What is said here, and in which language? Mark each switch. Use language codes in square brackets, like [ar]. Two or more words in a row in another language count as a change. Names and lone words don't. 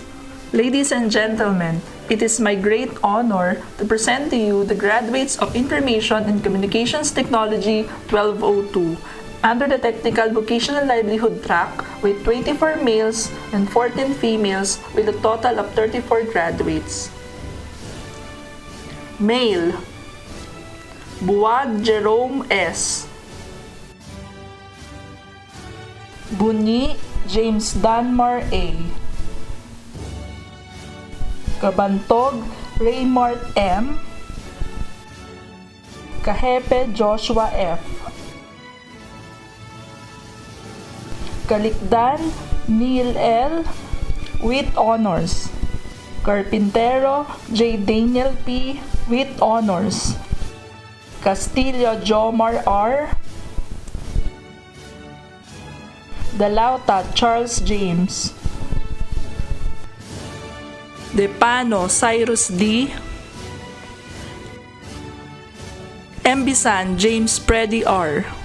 [en] Ladies and gentlemen, it is my great honor to present to you the graduates of Information and Communications Technology 1202 under the Technical Vocational Livelihood track with 24 males and 14 females with a total of 34 graduates. Male, Buwag Jerome S. Buni James Danmar A. Kabantog Raymart M. Kahepe Joshua F. Kalikdan Neil L. with honors. Carpintero J. Daniel P. with honors. Castillo Jomar R. Dalauta Charles James. Depano Cyrus D. Embisan James Preddy R.